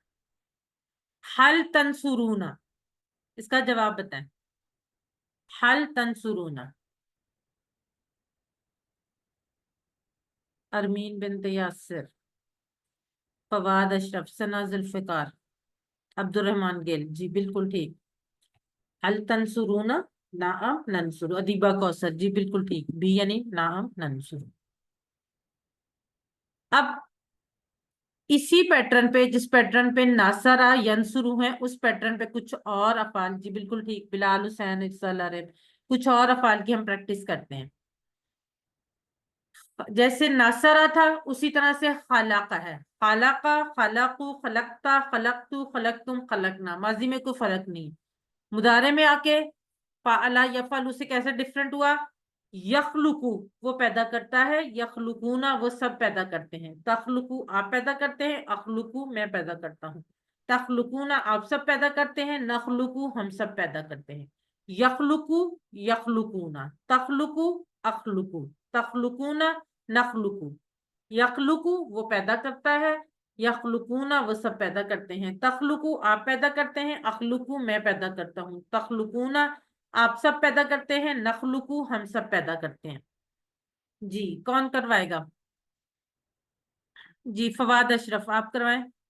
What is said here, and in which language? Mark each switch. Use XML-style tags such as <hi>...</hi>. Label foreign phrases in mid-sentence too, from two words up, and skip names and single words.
<ar>هل تنصرون,</ar> <ur>اس کا جواب بتائیں.</ur> <ar>هل تنصرون,</ar> <ur>ارمین بنت یاسر، فواد اشرف، ثنا ذوالفقار، عبدالرحمن گل، جی بالکل ٹھیک.</ur> <ar>هل تنصرون، نعم ننصر، ادیبہ کوثر,</ar> <ur>جی بالکل ٹھیک، بی یعنی</ur> <ar>نعم ننصر.</ar> <ur>اب اسی پیٹرن پے، جس پیٹرن پے</ur> <ar>نصر ينصر</ar> <ur>ہے، اس پیٹرن پے کچھ اور افعال، جی بالکل ٹھیک، بلال حسین، ارسال عرب، کچھ اور افعال کی ہم پریکٹس کرتے ہیں. جیسے نصر تھا اسی طرح سے خلق ہے,</ur> <ar>خلق، خلقوا، خلقتَ، خلقتُ، خلقتم، خلقنا,</ar> <ur>ماضی میں کوئی فرق نہیں. مضارع میں آ کے</ur> <ar>فعل يفعل</ar> <ur>سے کیسے ڈفرنٹ ہوا? يخلق وہ پیدا کرتا ہے، يخلقون وہ سب پیدا کرتے ہیں. تخلق آپ پیدا کرتے ہیں، أخلق میں پیدا کرتا ہوں. تخلقون آپ سب پیدا کرتے ہیں، نخلق ہم سب پیدا کرتے ہیں.</ur> <ar>يخلق، يخلقون، تخلق، أخلق، تخلقون، نخلق.</ar> <ur>يخلق وہ پیدا کرتا ہے، يخلقون وہ سب پیدا کرتے ہیں. تخلق آپ پیدا کرتے ہیں، أخلق میں پیدا کرتا ہوں. تخلقون آپ سب پیدا کرتے ہیں، نخلق ہم سب پیدا کرتے ہیں. جی کون کروائے گا؟ جی فواد اشرف آپ کروائیں.</ur>